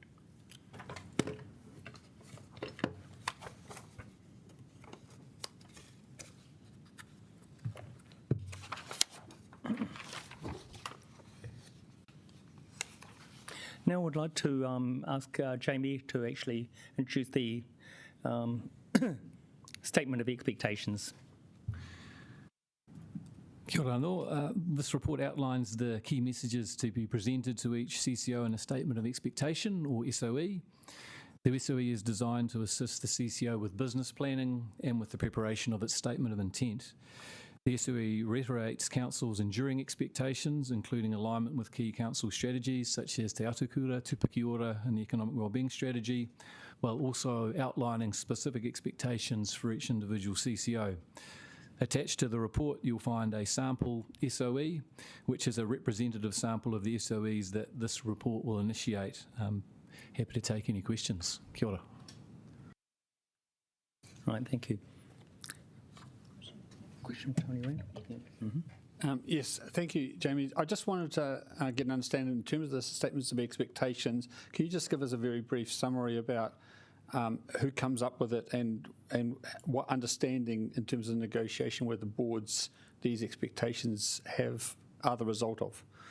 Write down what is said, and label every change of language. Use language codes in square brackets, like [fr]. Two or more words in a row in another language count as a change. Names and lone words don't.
[en] Now I would like to ask Jamie to actually introduce the statement of expectations. [mi] Kia ora anō. [en] This report outlines the key messages to be presented to each CCO in a statement of expectation, or SOE. The SOE is designed to assist the CCO with business planning and with the preparation of its statement of intent. The SOE reiterates Council's enduring expectations, including alignment with key Council strategies such as Te Atukura, Tupaki Ora and the Economic Wellbeing Strategy, while also outlining specific expectations for each individual CCO. Attached to the report, you'll find a sample SOE, which is a representative sample of the SOEs that this report will initiate. Happy to take any questions. [mi] Kia ora. [en] Right, thank you. Question, Tony Rand? Yes, thank you, Jamie. I just wanted to get an understanding in terms of the statements of expectations. Can you just give us a very brief summary about who comes up with it and what understanding in terms of negotiation with the boards these expectations are the result of?